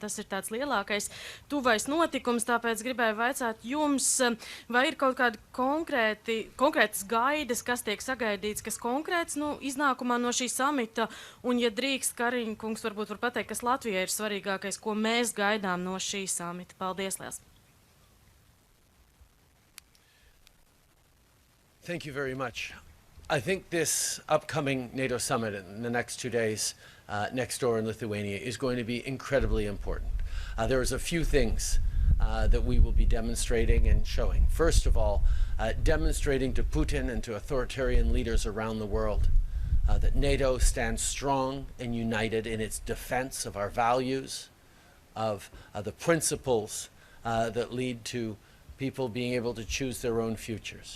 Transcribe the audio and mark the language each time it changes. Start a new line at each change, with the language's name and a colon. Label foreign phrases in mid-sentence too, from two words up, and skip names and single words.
Latvian: Tas ir tāds lielākais tuvais notikums, tāpēc gribēju vaicāt jums, vai ir kaut kādi konkrētas gaidas, kas tiek sagaidīts, kas konkrēts iznākumā no šī samita, un ja drīkst, Kariņš kungs varbūt var pateikt, kas Latvijai ir svarīgākais, ko mēs gaidām no šī samita. Paldies, liels!
English: Thank you very much. I think this upcoming NATO summit in the next 2 days next door in Lithuania is going to be incredibly important. There's a few things that we will be demonstrating and showing. First of all, demonstrating to Putin and to authoritarian leaders around the world that NATO stands strong and united in its defense of our values, of the principles that lead to people being able to choose their own futures.